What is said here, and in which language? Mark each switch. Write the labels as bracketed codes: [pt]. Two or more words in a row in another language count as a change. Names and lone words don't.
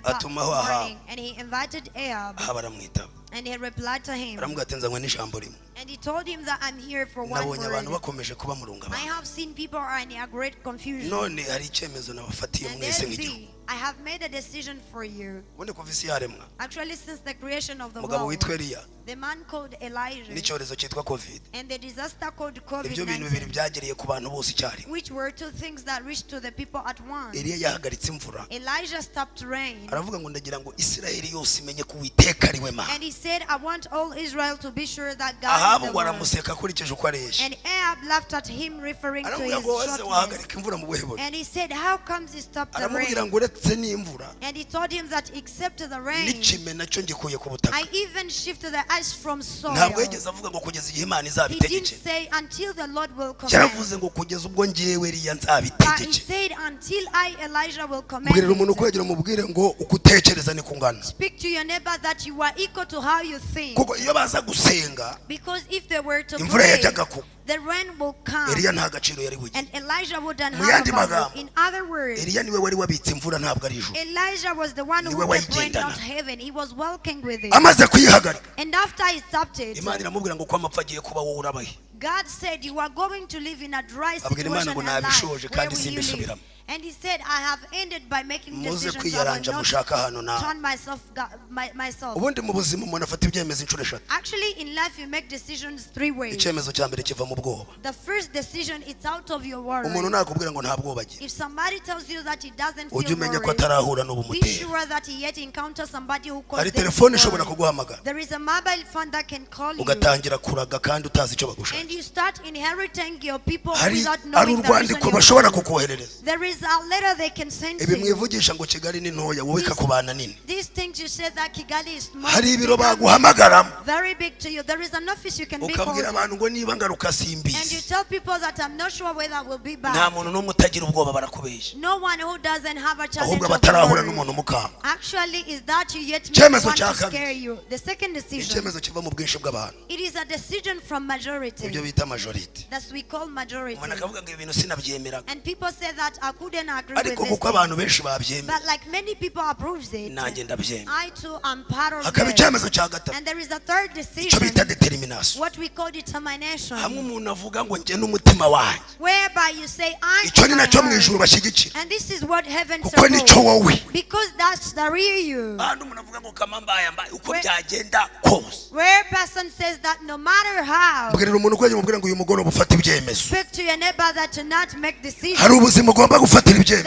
[rw] Atumaho Ahabu. [en] morning, and he invited Ahab, [rw] Ahabu aramwitaba. [en] and he replied to him, [rw] Aramubwira ati nzanywe n'ijambo rimwe. [en] and he told him that I'm here for one [rw] Nabonye abantu [en] word. [rw] bakomeje kuba mu runga [en] I [rw] ba. [en] have seen people are in a great confusion. [rw] None hari icyemezo nabafatiye [en] And [rw] mwese [en] then [rw] nk'igihugu. [en] see, I have made a decision for you. [rw] Ubundi kuva isi yaremwa [en] Actually, since the creation of the [rw] umugabo [en] world, [rw] witwa Eliya [en] the man called Elijah [rw] n'icyorezo cyitwa COVID. [en] and the disaster called [rw] Ibyo bintu bibiri [en] COVID-19, [rw] byagereye ku bantu bose icyarimwe. [en] which were two things that reached to the people at once. [rw] Eliya yahagaritse imvura. [en] Elijah stopped rain, [rw] Aravuga ngo ndagira ngo Isiraheli yose imenye ko Uwiteka ari we Mana. [en] and he said, I want all Israel to be sure that God [rw] Ahabu [en] is the [rw] ngo [en] Lord. [rw] aramuseka akurikije uko areshya. [en] And Ahab laughed at him, referring to [rw] Aramubwira [en] his [rw] ngo wese [en] shortness. [rw] wahagarika imvura mu buhe buryo. [en] And he said, how comes he stopped the [rw] Aramubwira [en] rain? [rw] ngo uretse n'imvura [en] And he told him that except the rain, [rw] n'ikime nacyo ngikuye ku butaka. [en] I even shifted the ice from soil. [rw] Ntabwo yigeze avuga ngo kugeza igihe Imana [en] He didn't [rw] izabitegeke. [en] say until the Lord will command. [rw] Yaravuze ngo kugeza ubwo njyewe Eliya [en] But he [rw] nzabitegeke. [en] said until I, Elijah, will command. [rw] Mbwirira umuntu [en] it. [rw] ukwegera umubwire ngo uko utekereza ni kungana. [en] Speak to your neighbor that you are equal to how you think. [rw] Kuko iyo baza gusenga [en] Because if they were to [rw] imvura [en] pray, [rw] yajyaga kugwa. [en] the rain will come. [rw] Eliya nta gaciro yari bugira. [en] And Elijah wouldn't [rw] Mu [en] have [rw] yandi [en] a value. [rw] magambo, [en] In other words, [rw] Eliya niwe wari wabitse imvura ntabwo ari ijuru. [en] Elijah was the one who [rw] Niwe [en] kept rain, [rw] wayigendana. [en] not heaven. He was walking with it. [rw] Amaze kuyihagarika [en] And after he stopped it, [rw] Imana iramubwira ngo ko amapfa agiye kuba wowe urabahe. [en] God said, you are going to live in a dry [rw] Abwira Imana [en] situation [rw] ngo [en] and life. [rw] nabishoje [en] Where [rw] kandi [en] will you live? [rw] simbisubiramo. [en] And he said, I have ended by making [rw] Muze [en] decisions. I [rw] kwiyaranja [en] will [rw] mushaka [en] not [rw] hano nawe. [en] turn myself. [rw] Ubundi mu buzima umuntu afata ibyemezo inshuro eshatu. [en] Actually, in life, you make decisions three ways. [rw] Icyemezo cya mbere kiva mu bwoba. [en] The first decision, it's out of your worry. [rw] Umuntu nakubwira ngo nta bwoba agira. [en] If somebody tells you that he doesn't [rw] Ujye [en] feel [rw] umenya ko [en] worried, [rw] atarahura [en] be [rw] n'ubumutera. [en] sure that he yet encounters somebody who calls [rw] Hari [en] them [rw] telefone [en] to [rw] ishobora [en] worry. [rw] kuguhamagara. [en] There is a mobile phone that can call you, [rw] Ugatangira kuraga kandi utazi icyo bagushaka. [en] and you start inheriting your people [rw] Hari [en] without [rw] ari [en] knowing the reason [rw] urwandiko [en] you're [rw] bashobora [en] calling. [rw] kukoherereza. [en] There is a letter they can send [rw] Ibi [en] to you. [rw] mwivugisha ngo Kigali ni ntoya wowe ikakubana nini. [en] These things you said that Kigali is small, [rw] Hari ibiro baguhamagaramo. [en] very big to you. There is an office you can be called, [rw] Ukabwira abantu ngo niba ngaruka [en] and you [rw] simbizi. [en] tell people that I'm not sure whether we'll be [rw] Nta [en] back. [rw] muntu n'umwe utagira ubwoba barakubeshya. [en] No one who doesn't have a challenge [rw] Ahubwo [en] of [rw] batarahura [en] worry. [rw] n'umuntu mukanga. [en] Actually, is that you yet [rw] Icyemezo [en] want [rw] cya [en] to [rw] kabiri. [en] scare you. The second decision, [rw] Icyemezo kiva mu bwinshi bw'abantu. [en] it is a decision from majority. [rw] Ibyo bita majority. [en] That's we call majority. [rw] Umuntu akavuga ngo ibi bintu sinabyemeraga. [en] And people say that I couldn't agree with [rw] Ariko [en] this [rw] kuko abantu benshi babyemera. [en] but like many people approves it, [rw] Nanjye ndabyemera. [en] I too am part of [rw] Hakaba [en] it. [rw] icyemezo cya gatatu. [en] And there is a third [rw] Icyo [en] decision, [rw] bita determination. [en] what we call determination, [rw] Hamwe umuntu avuga ngo njye n'umutima wanjye. [en] whereby you say I [rw] Icyo [en] am [rw] ni [en] my [rw] nacyo mu [en] heart. [rw] ijuru bashyigikira. [en] And this is what heaven [rw] Kuko nicyo [en] supports, [rw] wowe. [en] because that's the real you. [rw] Hano umuntu avuga ngo kama mbaye uko [en] Where- [rw] byagenda kose. [en] Where a person says that no matter how, [rw] Bwirira umuntu ukwegera umubwira ngo uyu mugoroba ufata ibyemezo. [en] speak to your neighbor that to not make decisions. [rw] Hari ubuzima ugomba gufata gufatira ibyemezo.